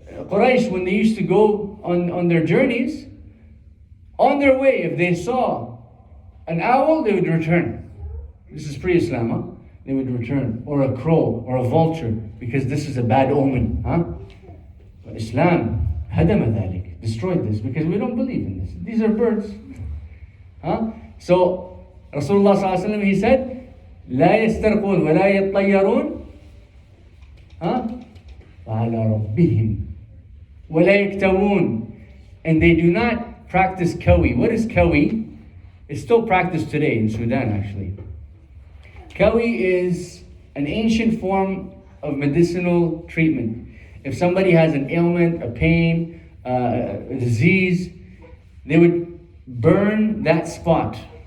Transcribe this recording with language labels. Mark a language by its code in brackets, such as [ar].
[en] Quraysh, when they used to go on their journeys, on their way, if they saw an owl, they would return. This is pre-Islam, huh? They would return. Or a crow, or a vulture, because this is a bad omen, huh? But Islam, hadama dhalik, destroyed this, because we don't believe in this. These are birds, huh? So, Rasulullah ﷺ, he said, [ar] لا يسترقون ولا يطيرون وعلى ربهم ولا يكتوون. [en] And they do not practice kawi. What is kawi? It's still practiced today in Sudan, actually. Kawi is an ancient form of medicinal treatment. If somebody has an ailment, a pain, a disease, they would burn that spot.